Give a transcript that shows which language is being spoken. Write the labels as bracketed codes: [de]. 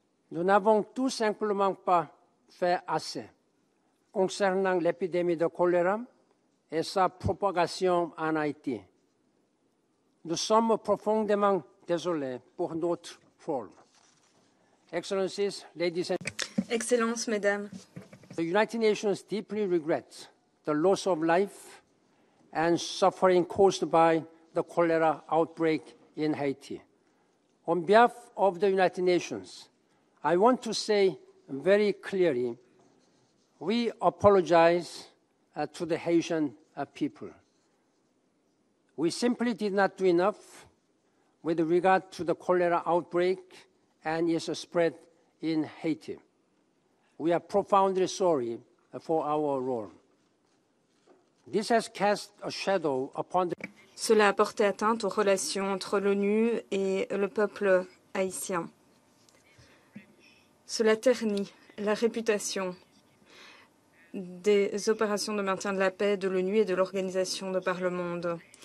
[fr] Nous n'avons tout simplement pas fait assez concernant l'épidémie de choléra et sa propagation en Haïti. Nous sommes profondément désolés pour notre rôle. [en] Excellencies, ladies and [fr] Excellences, Mesdames, [en] the United Nations deeply regrets the loss of life and suffering caused by the cholera outbreak in Haiti. On behalf of the United Nations, I want to say very clearly, we apologize to the Haitian people. We simply did not do enough with regard to the cholera outbreak and its spread in Haiti. We are profoundly sorry for our role. This has cast a shadow upon the... [fr] Cela a porté atteinte aux relations entre l'ONU et le peuple haïtien. Cela ternit la réputation des opérations de maintien de la paix de l'ONU et de l'organisation de par le monde.